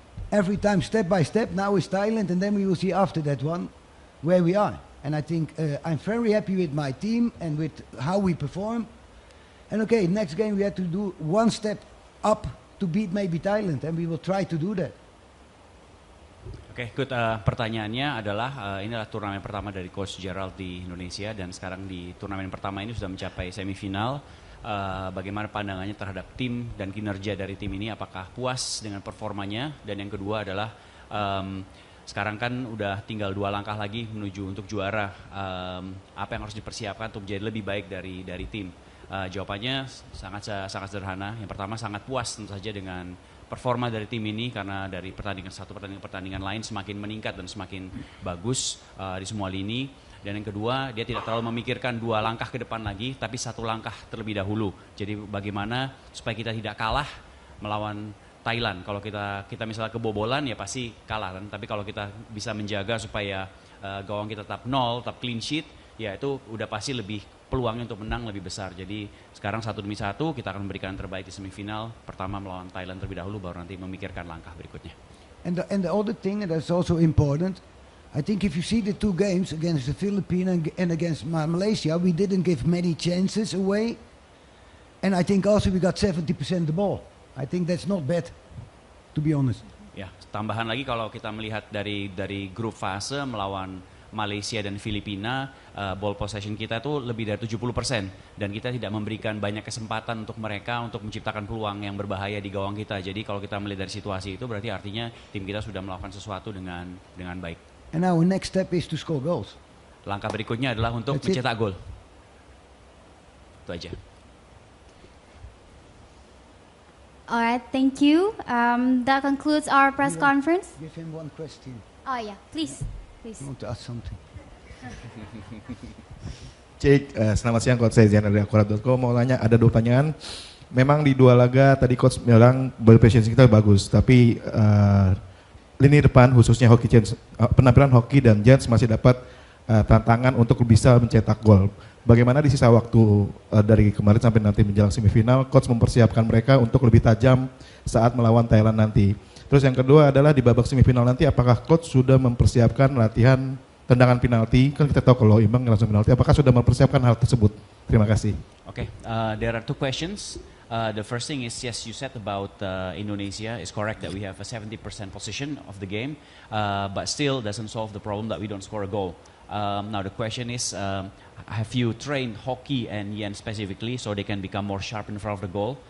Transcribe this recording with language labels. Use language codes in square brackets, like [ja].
[en] Every time, step by step. Now is Thailand, and then we will see after that one where we are. And I think I'm very happy with my team and with how we perform. And okay, next game we have to do 1 step up to beat maybe Thailand, and we will try to do that. Oke, good. [id] Pertanyaannya adalah, ini adalah turnamen pertama dari Coach Gerald di Indonesia, dan sekarang di turnamen pertama ini sudah mencapai semifinal. Bagaimana pandangannya terhadap tim dan kinerja dari tim ini? Apakah puas dengan performanya? Dan yang kedua adalah, sekarang kan udah tinggal 2 langkah lagi menuju untuk juara. Apa yang harus dipersiapkan untuk menjadi lebih baik dari tim? Jawabannya sangat sederhana. Yang pertama, sangat puas tentu saja dengan performa dari tim ini, karena dari pertandingan lain semakin meningkat dan semakin bagus di semua lini. Dan yang kedua, dia tidak terlalu memikirkan 2 langkah ke depan lagi, tapi 1 langkah terlebih dahulu. Jadi bagaimana supaya kita tidak kalah melawan Thailand. Kalau kita misalnya kebobolan, ya pasti kalah kan. Tapi kalau kita bisa menjaga supaya gawang kita tetap 0, tetap clean sheet, ya itu udah pasti lebih peluangnya untuk menang lebih besar. Jadi sekarang 1 demi 1 kita akan memberikan yang terbaik di semifinal. Pertama melawan Thailand terlebih dahulu, baru nanti memikirkan langkah berikutnya. [en] And the other thing that's also important, I think if you see the 2 games against the Philippines and against Malaysia, we didn't give many chances away. And I think also we got 70% the ball. I think that's not bad, to be honest. [id] Ya, tambahan lagi kalau kita melihat dari grup fase melawan Malaysia dan Filipina, ball possession kita tuh lebih dari 70% dan kita tidak memberikan banyak kesempatan untuk mereka untuk menciptakan peluang yang berbahaya di gawang kita. Jadi kalau kita melihat dari situasi itu berarti artinya tim kita sudah melakukan sesuatu dengan baik. [en] And our next step is to score goals. [id] Langkah berikutnya adalah untuk [en] That's it. [id] mencetak gol. Itu aja. [en] Alright, thank you. That concludes our press conference. Give him one question. Oh yeah, please. I want to ask something. [id] Cik, selamat siang Coach, saya Zian dari Akurat.com. Mau nanya, ada 2 pertanyaan. Memang di 2 laga tadi Coach bilang ball possession kita bagus, tapi lini depan khususnya hoki Giants, penampilan hoki dan Giants masih dapat tantangan untuk bisa mencetak gol. Bagaimana di sisa waktu dari kemarin sampai nanti menjelang semifinal, Coach mempersiapkan mereka untuk lebih tajam saat melawan Thailand nanti. Terus yang kedua adalah di babak semifinal nanti, apakah Coach sudah mempersiapkan latihan tendangan penalti? Kan kita tahu kalau imbang langsung penalti, apakah sudah mempersiapkan hal tersebut? Terima kasih. [en] Okay, there are 2 questions. The first thing is, yes, you said about Indonesia. It's correct that we have a 70% possession of the game, but still doesn't solve the problem that we don't score a goal. Now the question is, have you trained hockey and Yen specifically so they can become more sharp in front of the goal?